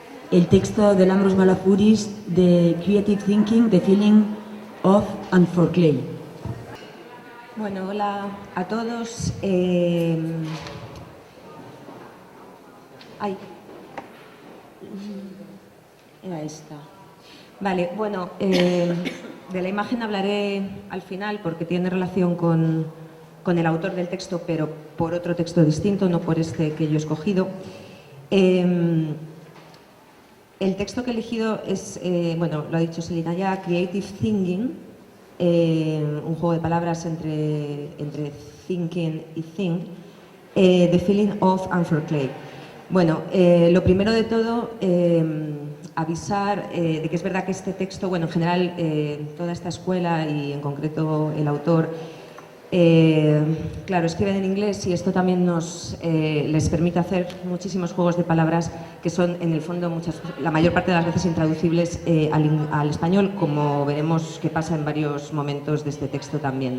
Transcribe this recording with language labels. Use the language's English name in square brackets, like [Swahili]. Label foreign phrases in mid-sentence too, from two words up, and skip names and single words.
[Spanish] el texto de Lambros Malafouris de Creative Thinking, The Feeling of and for Clay. Bueno, hola a todos. Era esta. Vale, bueno, de la imagen hablaré al final porque tiene relación con el autor del texto, pero por otro texto distinto, no por este que yo he escogido. El texto que he elegido es, bueno, lo ha dicho Selina ya, Creative Thinking, un juego de palabras entre thinking y think, The Feeling of and for Clay. Bueno, lo primero de todo, avisar de que es verdad que este texto, bueno, en general, toda esta escuela y en concreto el autor, claro, escriben en inglés y esto también les permite hacer muchísimos juegos de palabras que son, en el fondo, la mayor parte de las veces intraducibles al español, como veremos que pasa en varios momentos de este texto también, ¿no?